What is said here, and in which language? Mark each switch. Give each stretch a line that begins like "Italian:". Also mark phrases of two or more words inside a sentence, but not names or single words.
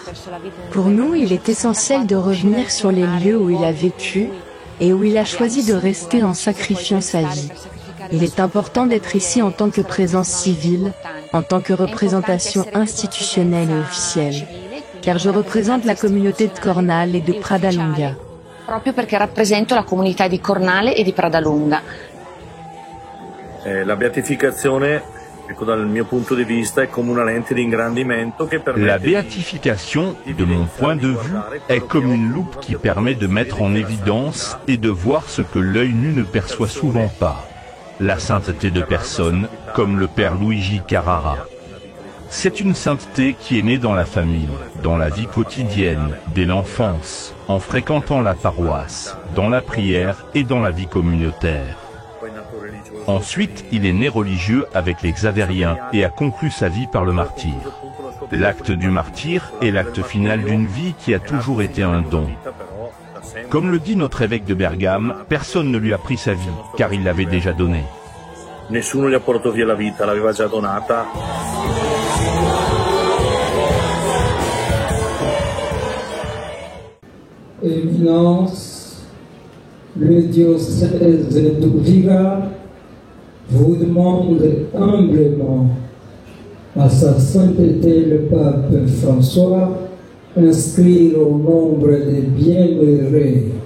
French: Pour nous, il est essentiel de revenir sur les lieux où il a vécu et où il a choisi de rester en sacrifiant sa vie. Il est important d'être ici en tant que présence civile, en tant que représentation institutionnelle et officielle, car je représente la communauté de Cornale et de Pradalunga.
Italian: Proprio perché rappresento la comunità di Cornale e di Pradalunga. La beatificazione, ecco, dal mio punto di vista, è come una lente di ingrandimento che permette.
French: La béatification, de mon point de vue, est comme une loupe qui permet de mettre en évidence et de voir ce que l'œil nu ne perçoit souvent pas. La sainteté de personnes, comme le père Luigi Carrara. C'est une sainteté qui est née dans la famille, dans la vie quotidienne, dès l'enfance, en fréquentant la paroisse, dans la prière et dans la vie communautaire. Ensuite, il est né religieux avec les Xavériens et a conclu sa vie par le martyre. L'acte du martyre est l'acte final d'une vie qui a toujours été un don. Comme le dit notre évêque de Bergame, personne ne lui a pris sa vie, car il l'avait déjà donnée.
Italian: Nessuno gli ha portato via la vita, l'aveva già donata.
French: Éminence, le diocèse d'Uvira vous demande humblement à sa sainteté le pape François inscrire au nombre des bienheureux.